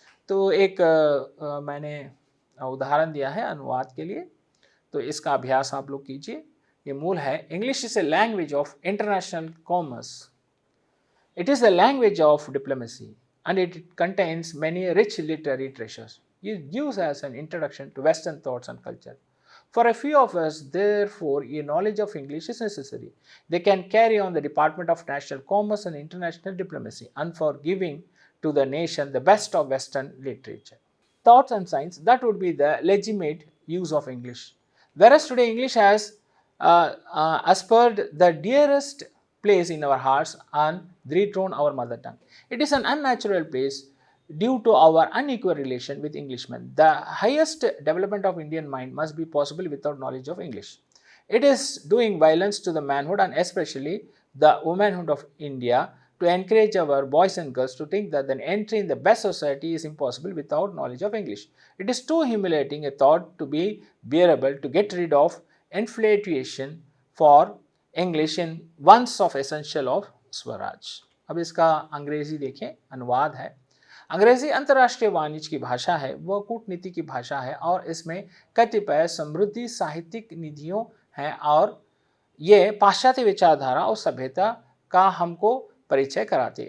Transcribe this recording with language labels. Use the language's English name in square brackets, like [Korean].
[Hindi] तो एक मैंने उदाहरण दिया है अनुवाद के लिए, तो इसका अभ्यास आप लोग कीजिए। [English] ये मूल है, English is a language of international commerce, it is the language of diplomacy and it contains many rich literary treasures. It gives us an introduction to Western thoughts and culture. For a few of us, therefore, a knowledge of English is necessary. They can carry on the Department of National Commerce and International Diplomacy and for giving to the nation the best of Western literature. Thoughts and science, that would be the legitimate use of English. Whereas today English has usurped the dearest place in our hearts and dethroned our mother tongue. It is an unnatural place due to our unequal relation with Englishmen. The highest development of Indian mind must be possible without knowledge of English. It is doing violence to the manhood and especially the womanhood of India to encourage our boys and girls to think that an entry in the best society is impossible without knowledge of English. It is too humiliating a thought to be bearable to get rid of infatuation for English in once of essential of swaraj. [Hindi] अब इसका अंग्रेजी देखें, अनुवाद है। अंग्रेजी अंतर्राष्ट्रीय वाणिज्य की भाषा है, वह कूटनीति की भाषा है और इसमें कतिपय समृद्धि साहित्यिक निधियों हैं और ये पाश्चात्य विचारधारा और सभ्यता का हमको परिचय कराते हैं।